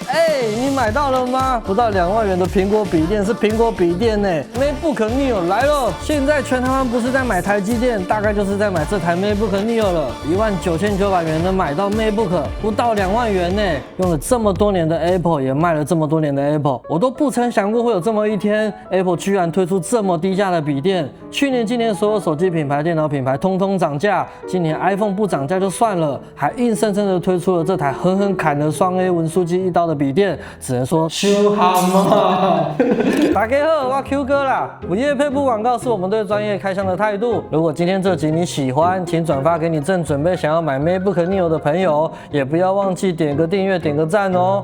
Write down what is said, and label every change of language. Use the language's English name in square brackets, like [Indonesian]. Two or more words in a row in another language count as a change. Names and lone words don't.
[Chinese] 你買到了嗎？不到2萬元的蘋果筆電是蘋果筆電呢。MacBook Neo 來了，現在全台灣不是在買台積電，大概就是在買這台 MacBook Neo 了。19900元能買到 MacBook， 不到2萬元呢。用了這麼多年的 Apple， 也賣了這麼多年的 Apple， 我都不曾想過會有這麼一天 ，Apple 居然推出這麼低價的筆電。去年、今年所有手機品牌、電腦品牌通通漲價，今年 iPhone 不漲價就算了，還硬生生的推出了這台狠狠砍了雙 A 文書機一刀的筆電，只能說修好嘛。大家好，我 Q 哥啦，不業配不廣告是我們對專業開箱的態度。如果今天這集你喜歡，請轉發給你正準備想要買 MacBook Neo 的朋友，也不要忘記點個訂閱、點個讚哦。